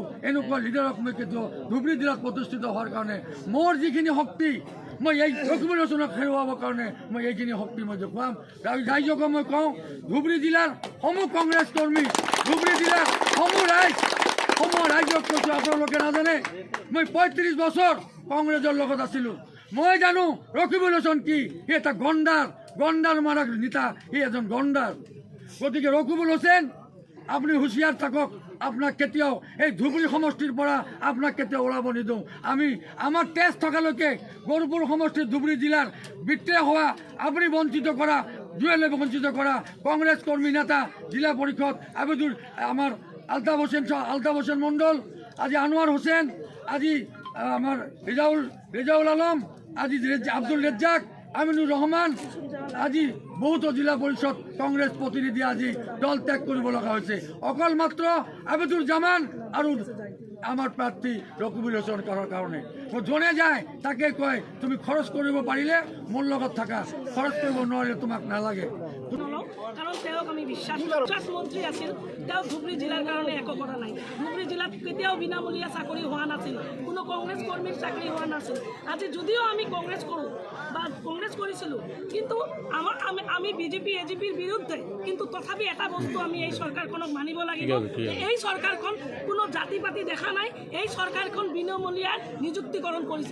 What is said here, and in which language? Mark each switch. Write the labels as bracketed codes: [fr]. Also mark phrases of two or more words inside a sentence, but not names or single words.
[as] এনেকুৱা লিডাৰক মই কেতিয়াও ধুবুৰী জিলাত প্ৰতিষ্ঠিত হোৱাৰ কাৰণে মোৰ যিখিনি শক্তি, মই এই রকিবুল হোসেনক হেৰুৱাবৰ কাৰণে মই এইখিনি শক্তি মই দেখুৱাম। ৰাইজকো মই কওঁ, ধুবুৰী জিলাৰ সমূহ কংগ্ৰেছ কৰ্মী, ধুবুৰী জিলাৰ সমূহ ৰাইজক কৈছোঁ, আপোনালোকে নাজানে মই 35 বছৰ কংগ্ৰেছৰ লগত আছিলোঁ। মই জানো রকিবুল হোসেন কি, সি এটা গন্ডার মারা নেতা, সি এজন গন্ডার। গতিকে রকিবুল হোসেন আপনি হুঁশিয়ার থাকক, আপনাক কেতিয়াও এই ধুবুৰী সমষ্টিৰ পৰা আপোনাক কেতিয়াও ওলাব নিদিওঁ। আমাৰ তেজ থকালৈকে গৰুপুৰ সমষ্টিৰ ধুবুৰী জিলাৰ বিত্ৰে হোৱা, আপুনি বঞ্চিত কৰা, জুয়েলে বঞ্চিত কৰা কংগ্রেস কর্মী নেতা, জিলা পরিষদ আবিদুর, আমার আলতাফ হোসেন মণ্ডল, আজি আনোয়ার হোসেন, আজি আমার রেজাউল আলম, আজি আব্দুল রেজ্জাক, আমিনুর রহমান, আজি বহুতো জিলা পরিষদ কংগ্রেস প্রতিনিধি আজি দল ত্যাগ কৰিব লগা হৈছে। অকল মাত্ৰ আবিদুর জামান আৰু আমার প্রার্থী রকিবুল হোসেন করার কারণে জনে যায় তাকে কয় তুমি খরচ কৰিব পাৰিলে মোৰ লগত থাকা, খৰচ কৰিব নোৱাৰিলে তোমাক নালাগে। কারণ তেওঁক আমি বিশ্বাস মন্ত্রী আছিল, তেওঁ ধুবুৰী জিলাৰ কাৰণে একো কৰা নাই। ধুবুৰী জিলাত কেতিয়াও বিনামূলীয়া চাকৰি হোৱা নাছিল, কোনো কংগ্ৰেছ কৰ্মীৰ চাকৰি হোৱা নাছিল। আজি যদিও আমি কংগ্ৰেছ কৰোঁ বা কংগ্ৰেছ কৰিছিলোঁ, কিন্তু আমি বিজেপি এজিপিৰ বিৰুদ্ধে, কিন্তু তথাপি এটা বস্তু আমি এই চৰকাৰখনক মানিব লাগিব, এই চৰকাৰখন কোনো জাতি পাতি দেখা নাই, এই চৰকাৰখন বিনামূলীয়া নিযুক্তিকৰণ কৰিছে।